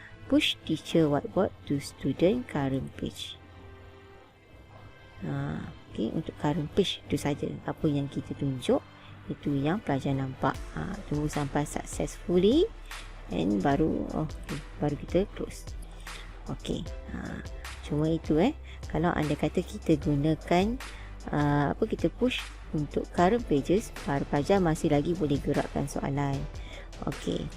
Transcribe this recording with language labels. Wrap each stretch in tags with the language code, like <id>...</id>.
<en>Push teacher whiteboard to student current page.</en> <ms>Okey, untuk current page itu saja. Apa yang kita tunjuk itu yang pelajar nampak. Tunggu sampai successfully. And baru baru kita close. Okey. Cuma itu kalau anda kata kita gunakan kita push untuk current pages, para pelajar masih lagi boleh gerakkan soalan. Okey.</ms>